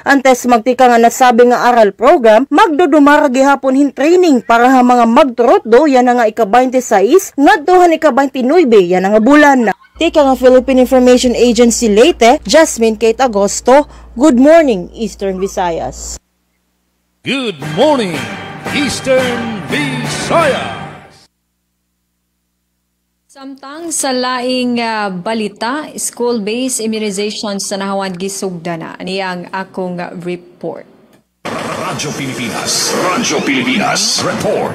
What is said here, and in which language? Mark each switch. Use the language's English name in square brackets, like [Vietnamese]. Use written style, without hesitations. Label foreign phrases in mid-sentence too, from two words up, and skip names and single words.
[Waray] Antes magtika nga nasabi nga aral program, magdudumara gihapon hin training para ha mga magturotdo yan nga ika-26 ngadto han ika-29 yan nga bulan. Tika nga Philippine Information Agency Leyte, Jasmine Kate Agosto. [English] Good morning, Eastern Visayas. Good morning, Eastern Visayas. [Cebuano] Samtang sa laing balita, [English] school-based immunization [Cebuano] sa nahawan gisugdana. Ani ang akong report. Radyo Pilipinas, Radyo Pilipinas, report.